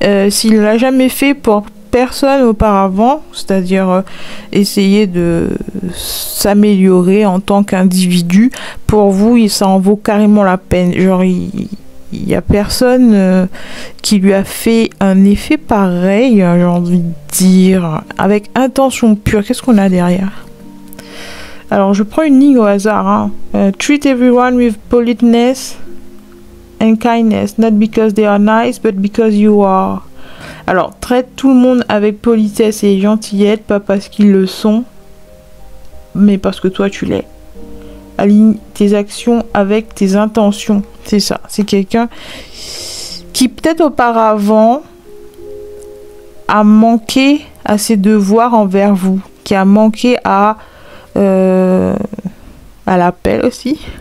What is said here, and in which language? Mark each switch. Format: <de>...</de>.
<fr>S'il ne l'a jamais fait pour personne auparavant, c'est-à-dire essayer de s'améliorer en tant qu'individu, pour vous ça en vaut carrément la peine. Genre il y a personne qui lui a fait un effet pareil, j'ai envie de dire, avec intention pure. Qu'est-ce qu'on a derrière? Alors je prends une ligne au hasard, hein.</fr> <en>Treat everyone with politeness and kindness, not because they are nice but because you are.</en> <fr>Alors, traite tout le monde avec politesse et gentillette, pas parce qu'ils le sont, mais parce que toi tu l'es. Aligne tes actions avec tes intentions. C'est ça. C'est quelqu'un qui peut-être auparavant a manqué à ses devoirs envers vous, qui a manqué à l'appel aussi.</fr>